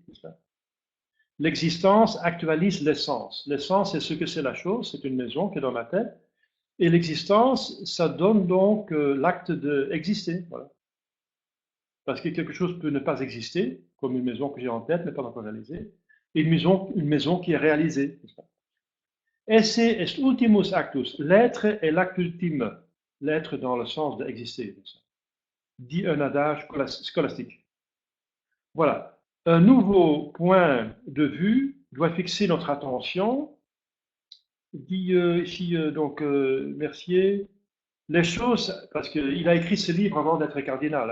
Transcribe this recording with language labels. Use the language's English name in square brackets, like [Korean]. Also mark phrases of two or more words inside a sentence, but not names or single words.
[French] L'existence actualise l'essence. L'essence, c'est ce que c'est la chose, c'est une maison qui est dans ma tête. Et l'existence, ça donne donc l'acte d'exister. Voilà. Parce que quelque chose peut ne pas exister, comme une maison que j'ai en tête, mais pas encore réalisée, et une maison qui est réalisée. [Latin] Esse est ultimus actus. [French] L'être est l'acte ultime. L'être dans le sens d'exister. Dit un adage scolastique. Voilà. Un nouveau point de vue doit fixer notre attention. Dit ici, donc, Mercier, les choses, parce qu'il a écrit ce livre avant d'être cardinal.